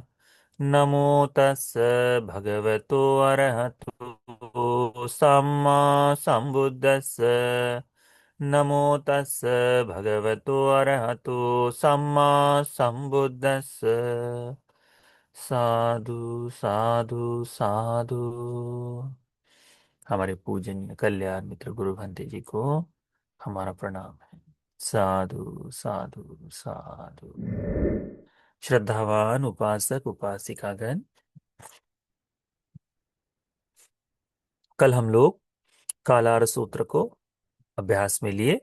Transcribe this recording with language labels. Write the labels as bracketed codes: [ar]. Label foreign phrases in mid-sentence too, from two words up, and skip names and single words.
[pi] नमो तस् भगवतो अरहतो सम्मा सम्बुद्धस्स। नमो तस् भगवतो अरहतो सम्मा सम्बुद्धस्स। साधु साधु साधु। [hi] हमारे पूजनीय कल्याण मित्र गुरु भंते जी को हमारा प्रणाम है। [pi] साधु साधु साधु। [hi] श्रद्धावान उपासक उपासिकागण, कल हम लोग कालार सूत्र को अभ्यास में लिए।